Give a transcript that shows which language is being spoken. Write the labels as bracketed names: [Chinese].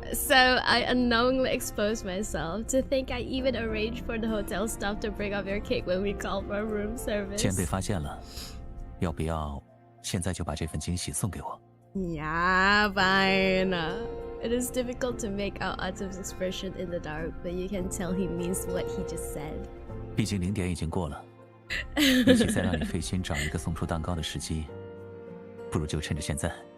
[English] So I unknowingly exposed myself to think I even arranged for the hotel staff to bring up your cake when we called for room service. [Chinese] 既然被发现了，要不要现在就把这份惊喜送给我？ [English] Yeah, fine. It is difficult to make out Autumn's expression in the dark, but you can tell he means what he just said. [Chinese] 毕竟0点已经过了，比起再让你费心找一个送出蛋糕的时机，不如就趁着现在。